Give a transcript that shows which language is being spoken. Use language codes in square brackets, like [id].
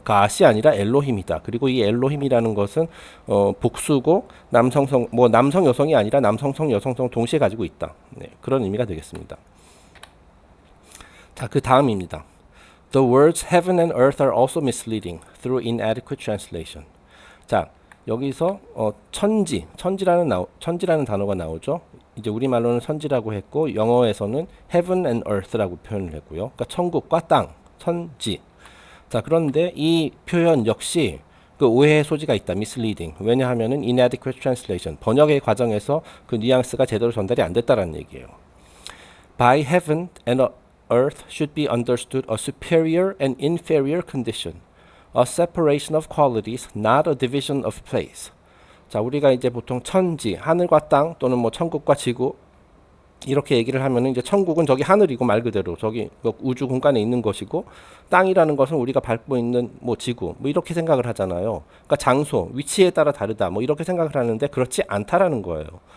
[ko] 갓이 아니라 엘로힘이다. 그리고 이 엘로힘이라는 것은 복수고 남성성 뭐 남성 여성이 아니라 남성성 여성성 동시에 가지고 있다. 네, 그런 의미가 되겠습니다. 자, 그 다음입니다. [en] The words heaven and earth are also misleading through inadequate translation. [ko] 자, 여기서 천지라는 단어가 나오죠. 이제 우리말로는 천지라고 했고 영어에서는 [en] heaven and earth [ko] 라고 표현을 했고요. 그러니까 천국과 땅, 천지. 자, 그런데 이 표현 역시 그 오해의 소지가 있다. [en] misleading. [ko] 왜냐하면은 [en] inadequate translation. [ko] 번역의 과정에서 그 뉘앙스가 제대로 전달이 안 됐다라는 얘기예요. [en] By heaven and earth should be understood a superior and inferior condition, a separation of qualities, not a division of place. [ko] 자, 우리가 이제 보통 천지, 하늘과 땅 또는 뭐 천국과 지구 이렇게 얘기를 하면은 이제 천국은 저기 하늘이고 말 그대로 저기 뭐 우주 공간에 있는 것이고 땅이라는 것은 우리가 밟고 있는 뭐 지구 뭐 이렇게 생각을 하잖아요. 그러니까 장소, 위치에 따라 다르다 뭐 이렇게 생각을 하는데 그렇지 않다라는 거예요.